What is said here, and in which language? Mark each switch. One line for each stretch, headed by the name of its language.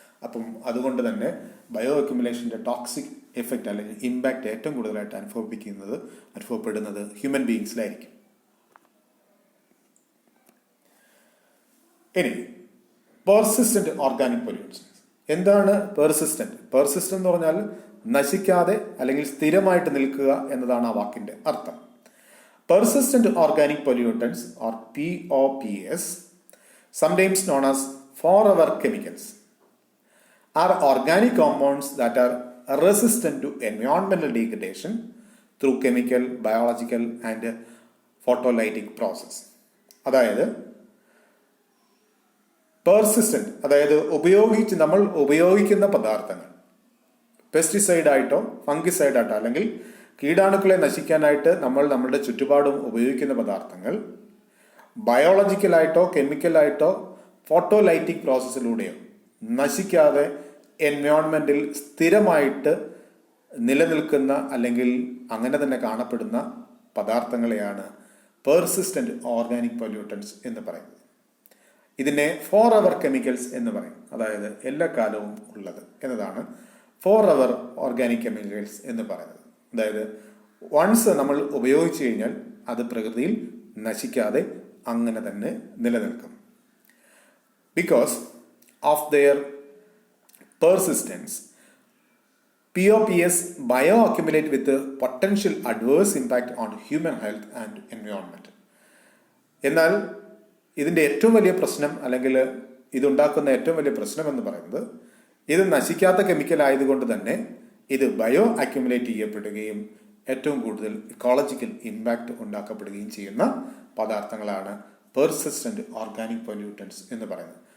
Malayalam: അപ്പം അതുകൊണ്ട് തന്നെ ബയോ അക്യുമുലേഷൻ്റെ ടോക്സിക് എഫക്റ്റ് അല്ലെങ്കിൽ ഇമ്പാക്റ്റ് ഏറ്റവും കൂടുതലായിട്ട് അനുഭവപ്പെടുന്നത് ഹ്യൂമൻ ബീയിങ്സിലായിരിക്കും. ഇനി പെർസിസ്റ്റന്റ് ഓർഗാനിക് പൊല്യൂഷൻസ്. എന്താണ് പെർസിസ്റ്റന്റ്? പെർസിസ്റ്റന്റ് എന്ന് പറഞ്ഞാൽ നശിക്കാതെ അല്ലെങ്കിൽ സ്ഥിരമായിട്ട് നിൽക്കുക എന്നതാണ് ആ വാക്കിന്റെ അർത്ഥം.
English: Persistent organic pollutants or POPs, sometimes known as forever chemicals, are organic compounds that are resistant to environmental degradation through chemical, biological and photolytic process.
Malayalam: അതായത് പെർസിസ്റ്റന്റ്, അതായത് നമ്മൾ ഉപയോഗിക്കുന്ന പദാർത്ഥങ്ങൾ പെസ്റ്റിസൈഡായിട്ടോ ഫംഗിസൈഡായിട്ടോ അല്ലെങ്കിൽ കീടാണുക്കളെ നശിക്കാനായിട്ട് നമ്മൾ നമ്മുടെ ചുറ്റുപാടും ഉപയോഗിക്കുന്ന പദാർത്ഥങ്ങൾ ബയോളജിക്കലായിട്ടോ കെമിക്കലായിട്ടോ ഫോട്ടോലൈറ്റിക് പ്രോസസ്സിലൂടെയോ നശിക്കാതെ എൻവയോൺമെന്റിൽ സ്ഥിരമായിട്ട് നിലനിൽക്കുന്ന അല്ലെങ്കിൽ അങ്ങനെ തന്നെ കാണപ്പെടുന്ന പദാർത്ഥങ്ങളെയാണ് പെർസിസ്റ്റന്റ് ഓർഗാനിക് പൊല്യൂട്ടൻസ് എന്ന് പറയുന്നത്. ഇതിനെ ഫോർ എവർ കെമിക്കൽസ് എന്ന് പറയും. അതായത് എല്ലാ കാലവും ഉള്ളത് എന്നതാണ് ഫോർ എവർ ഓർഗാനിക് കെമിക്കൽസ് എന്ന് പറയുന്നത്. അതായത് വൺസ് നമ്മൾ ഉപയോഗിച്ചു കഴിഞ്ഞാൽ അത് പ്രകൃതിയിൽ നശിക്കാതെ അങ്ങനെ തന്നെ നിലനിൽക്കും.
English: Because of their persistence, POPs bioaccumulate with a potential adverse impact on human health and environment.
Malayalam: എന്നാൽ ഇതിൻ്റെ ഏറ്റവും വലിയ പ്രശ്നം അല്ലെങ്കിൽ ഇതുണ്ടാക്കുന്ന ഏറ്റവും വലിയ പ്രശ്നം എന്ന് പറയുന്നത് ഇത് നശിക്കാത്ത കെമിക്കൽ ആയതുകൊണ്ട് തന്നെ ഇത് ബയോ അക്യുമുലേറ്റ് ചെയ്യപ്പെടുകയും ഏറ്റവും കൂടുതൽ ഇക്കോളജിക്കൽ ഇമ്പാക്റ്റ് ഉണ്ടാക്കപ്പെടുകയും ചെയ്യുന്ന പദാർത്ഥങ്ങളാണ് പെർസിസ്റ്റന്റ് ഓർഗാനിക് പൊല്യൂട്ടൻസ് എന്ന് പറയുന്നത്.